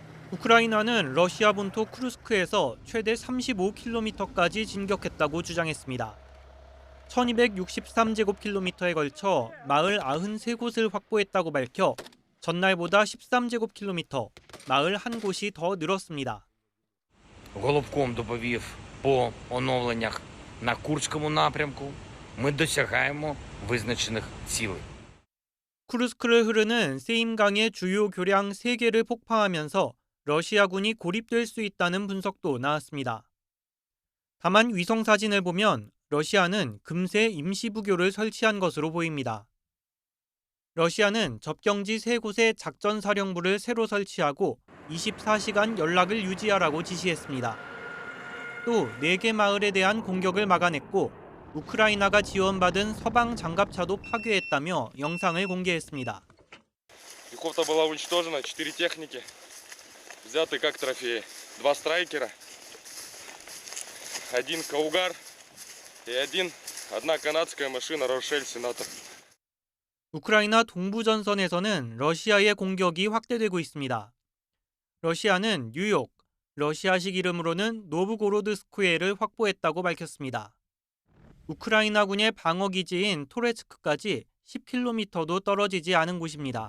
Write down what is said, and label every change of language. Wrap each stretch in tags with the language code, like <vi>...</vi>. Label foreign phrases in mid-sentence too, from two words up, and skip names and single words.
<ko>우크라이나는 러시아 본토 쿠르스크에서 최대 35km까지 진격했다고 주장했습니다. 1263제곱킬로미터에 걸쳐 마을 93곳을 확보했다고 밝혀 전날보다 13제곱킬로미터, 마을 1곳이 더 늘었습니다.</ko> <uk>Головком доповів по оновленнях на Курському напрямку. Ми досягаємо визначених цілей.</uk> <ko>쿠르스크를 흐르는 세임강의 주요 교량 3개를 폭파하면서 러시아군이 고립될 수 있다는 분석도 나왔습니다. 다만 위성 사진을 보면 러시아는 금세 임시부교를 설치한 것으로 보입니다. 러시아는 접경지 3곳에 작전사령부를 새로 설치하고 24시간 연락을 유지하라고 지시했습니다. 또 4개 마을에 대한 공격을 막아냈고 우크라이나가 지원받은 서방 장갑차도 파괴했다며 영상을 공개했습니다.</ko> <ru>Пехота была уничтожена, 4 техники взяты как трофеи, 2 страйкера, 1 Каугар и одна канадская машина Рошель Сенатор.</ru> <ko>우크라이나 동부 전선에서는 러시아의 공격이 확대되고 있습니다. 러시아는 뉴욕, 러시아식 이름으로는 노브고로드스크에를 확보했다고 밝혔습니다. 우크라이나군의 방어기지인 토레츠크까지 10km도 떨어지지 않은 곳입니다.</ko>